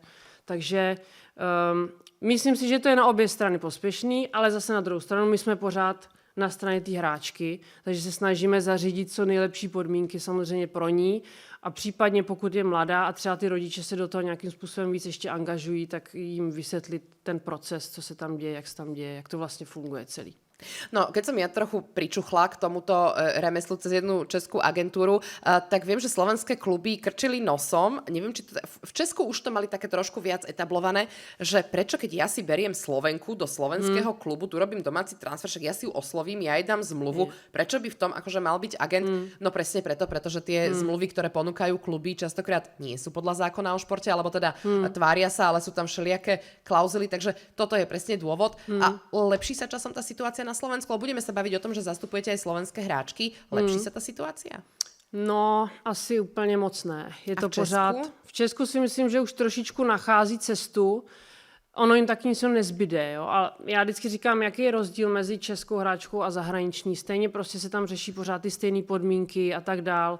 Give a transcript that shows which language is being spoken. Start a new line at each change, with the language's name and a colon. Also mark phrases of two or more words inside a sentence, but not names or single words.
Czech: Takže myslím si, že to je na obě strany prospěšný, ale zase na druhou stranu my jsme pořád na straně té hráčky, takže se snažíme zařídit co nejlepší podmínky samozřejmě pro ní a případně pokud je mladá a třeba ty rodiče se do toho nějakým způsobem víc ještě angažují, tak jim vysvětlit ten proces, co se tam děje, jak se tam děje, jak to vlastně funguje celý.
Slovak: No, keď som ja trochu pričuchla k tomuto remeslu cez jednu českú agentúru, tak viem, že slovenské kluby krčili nosom. Neviem, či to, v Česku už to mali také trošku viac etablované, že prečo, keď ja si beriem Slovenku do slovenského klubu, tu robím domáci transfer, však ja si ju oslovím, ja jej dám zmluvu, prečo by v tom akože mal byť agent? No presne preto, pretože tie zmluvy, ktoré ponúkajú kluby, častokrát nie sú podľa zákona o športe, alebo teda tvária sa, ale sú tam všelijaké klauzuly, takže toto je presne dôvod. A lepší sa časom tá situácia na Slovensku, ale budeme sa baviť o tom, že zastupujete aj slovenské hráčky. Lepší sa ta situácia?
Czech: No, asi úplně moc ne. Je to pořád. V Česku si myslím, že už trošičku nachází cestu. Ono jim taky nic nezbyde. Jo? A já vždycky říkám, jaký je rozdíl mezi českou hráčkou a zahraniční. Stejně prostě se tam řeší pořád ty stejné podmínky a tak dál.